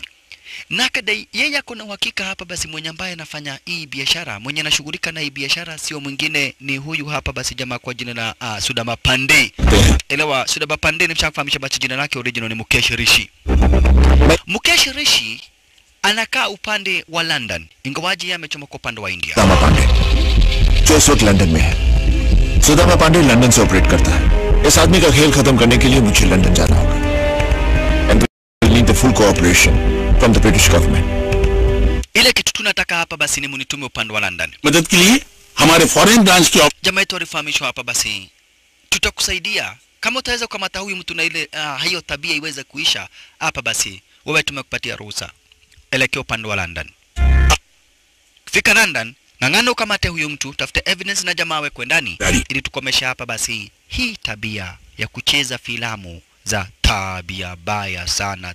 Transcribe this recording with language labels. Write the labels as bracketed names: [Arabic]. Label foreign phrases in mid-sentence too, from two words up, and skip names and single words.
[Swahili] Na kadai yeye kuna uhakika hapa basi mwenye ambaye anafanya hii biashara, mwenye anashughulika na hii biashara sio mwingine ni huyu hapa basi jamaa kwa jina la Sudama Pandey. Elewa Sudama Pandey ni mshafahamisha basi jina lake original ni Mukesh Rishi. Mukesh Rishi anakaa upande wa London, ingawaje yeye amechomoka upande wa India. [Hindi] Sudama Pandey जो इस वक्त लंदन में है. सुदामा पांडे लंदन से ऑपरेट करता है. इस आदमी का खेल खत्म करने के लिए मुझे लंदन जाना होगा. [English] And we need the full cooperation from the British government. [Swahili] Ile kitu tunataka hapa basi ni munitume upande wa London. [Hindi] मदद के लिए हमारे [English] foreign branch [Hindi] की [Swahili] jamaa yetu alifahamishwa hapa basi tutakusaidia kama utaweza kukamata huyu mtu na ile hiyo tabia iweze kuisha hapa basi wewe tumekupatia ruhusa. Elekea upande wa London. Fika London, ngangana ukamate huyu mtu, tafuta evidence na jamaa wekwe ndani ili tukomesha hapa basi hii tabia ya kucheza filamu za tabia baya sana.